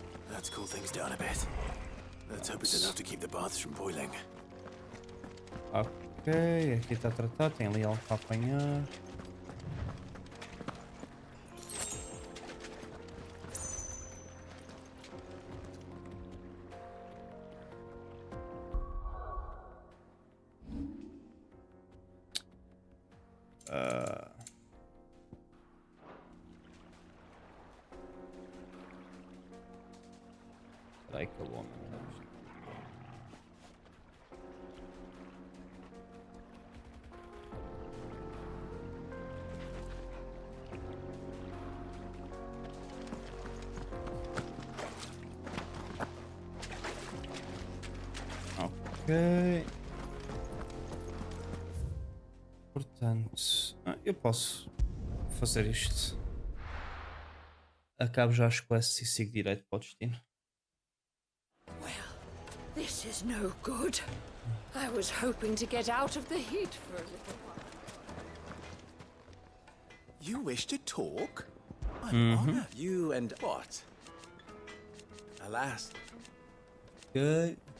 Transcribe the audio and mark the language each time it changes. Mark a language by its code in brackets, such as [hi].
[en] Let's cool things down a bit. Let's hope it's enough to keep the baths from boiling. [pt] Ok, aqui está tratado, tem ali algo para apanhar. [en] like a woman. Ok. [pt] Portanto, eu posso fazer isto. Acabo já as quests e sigo direito para o destino. [en] Well, this is no good. I was hoping to get out of the heat for a little while. You wish to talk? I'm honored. You and what? Alas, Ok.